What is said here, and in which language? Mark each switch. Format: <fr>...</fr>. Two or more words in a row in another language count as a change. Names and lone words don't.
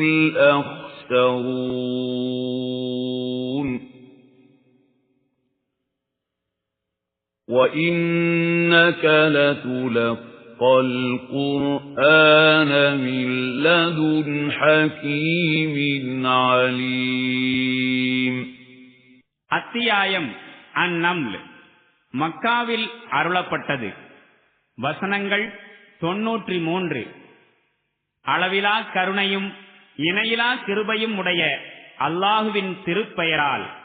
<ar>الأخسرون وإنك لتلقى القرآن من لدن حكيم عليم</ar> <ta>அத்தியாயம் அந்நம்ல் மக்காவில் அருளப்பட்டது. வசனங்கள் 93. அளவிலா கருணையும் இணையிலா கிருபையும் உடைய அல்லாஹுவின் திருப்பெயரால்.</ta>